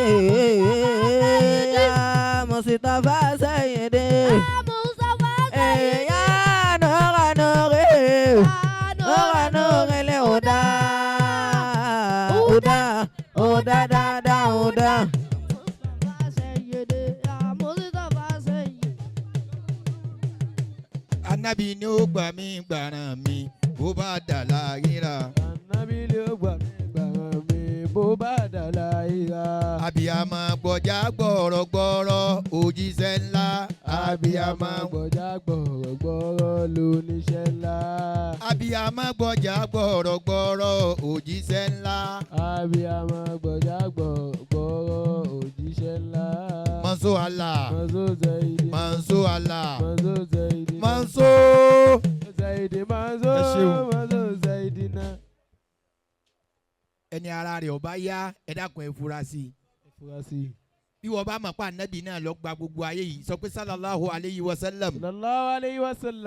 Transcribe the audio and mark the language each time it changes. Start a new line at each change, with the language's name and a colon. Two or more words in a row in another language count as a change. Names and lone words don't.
Arabic: يا مصطفى سيدي يا نور نور نور نور الهدى هدى هدى دادا هدى
Yoruba: Ànábì ni ó gbà mí gbàràn mi bó bá dà láyìíra. Ànábì ni ó gbà mí gbàràn mi bó bá dà láyìíra. Àbíyamọ gbọ̀jà gbọ̀rọ̀gbọ̀rọ̀ òjíṣẹ́ ńlá. Àbíyamọ gbọ̀jà gbọ̀rọ̀gbọ̀rọ̀ lóníṣẹ́ ńlá. Àbíyamọ gbọ̀jà gbọ̀rọ̀gbọ̀rọ̀ òjíṣẹ́ ńlá. Àbíyamọ gbọ̀jà gbọ̀rọ̀gbọ̀rọ̀ òjíṣẹ́ ńlá.
Hausa: Manso Allah. Manso Zaidi. Manso Allah. Manso Zaidi. Manso. Zaidi Manso.
Yoruba: Ẹ ṣeun. Manso Zaidi náà. Ẹni ara rẹ̀ ò bá yá ẹ dákun ẹ fura sí i. Ẹ fura sí i. Bí wọ́n bá mọ̀ pé ànábì náà lọ gba gbogbo ayé yìí sọ pé
Arabic: صلى الله عليه وسلم. صلى الله عليه وسلم.